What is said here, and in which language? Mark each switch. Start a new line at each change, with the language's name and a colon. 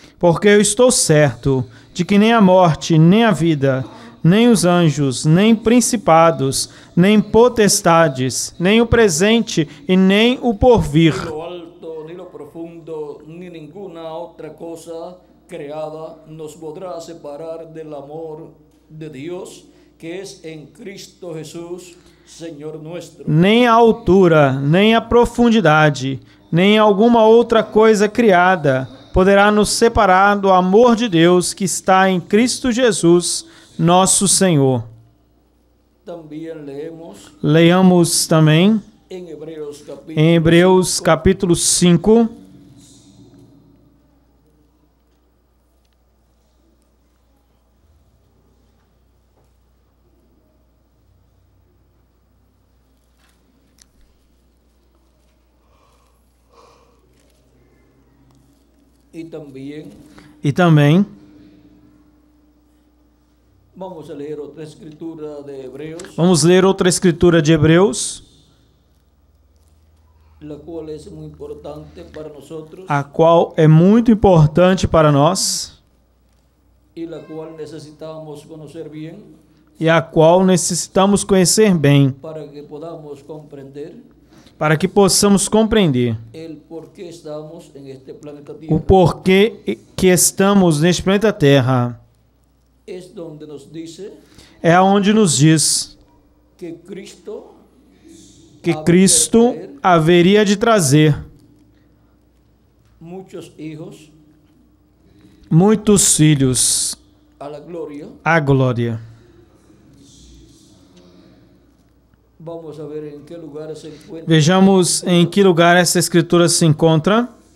Portuguese: Porque eu estou certo de que nem a morte, nem a vida, nem os anjos, nem principados, nem potestades, nem o presente e nem o porvir,
Spanish: Ni lo alto, ni lo profundo, ni ninguna otra cosa creada nos podrá separar del amor de Dios que es en Cristo Jesús, Señor nuestro.
Portuguese: nem a altura, nem a profundidade, nem alguma outra coisa criada poderá nos separar do amor de Deus que está em Cristo Jesus, nosso Senhor.
Spanish: También
Portuguese: Leiamos também
Spanish: en
Portuguese: em Hebreus capítulo 5, e também
Spanish: vamos a leer otra escritura de Hebreos,
Portuguese: vamos ler outra escritura de Hebreus,
Spanish: la cual es muy importante para nosotros
Portuguese: a qual é muito importante para nós
Spanish: y la cual necesitamos conocer bien
Portuguese: e a qual necessitamos conhecer bem,
Spanish: para que podamos comprender
Portuguese: para que possamos compreender
Spanish: el por qué estamos en este planeta
Portuguese: o
Spanish: Tierra.
Portuguese: porquê que estamos neste planeta Terra.
Spanish: Es donde nos dice
Portuguese: É onde nos diz
Spanish: que Cristo
Portuguese: que Cristo haveria de trazer
Spanish: muchos hijos
Portuguese: muitos filhos
Spanish: a la gloria.
Portuguese: à glória.
Spanish: Vamos a ver en qué lugar se encuentra.
Portuguese: Vejamos em que lugar essa escritura se encontra.